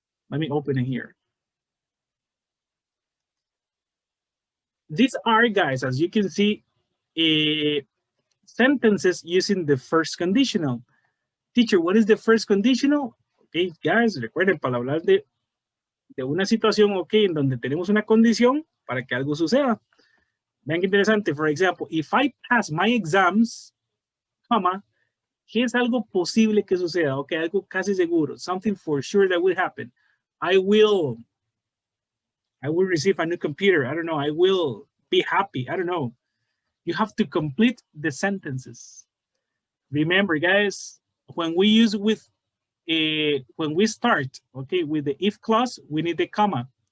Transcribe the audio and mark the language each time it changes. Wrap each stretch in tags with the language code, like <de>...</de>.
<en>Let me open it here. These are, guys, as you can see, sentences using the first conditional. Teacher, what is the first conditional?</en> <es>Okay, guys, recuerden, para hablar de una situación, okay, en donde tenemos una condición para que algo suceda. Vean qué interesante.</es> <en>For example, if I pass my exams, comma,</en> <es>¿qué es algo posible que suceda? Okay, algo casi seguro.</es> <en>Something for sure that will happen. I will receive a new computer. I don't know. I will be happy. I don't know. You have to complete the sentences. Remember, guys, when we use with when we start, okay, with the if clause, we need the comma.</en>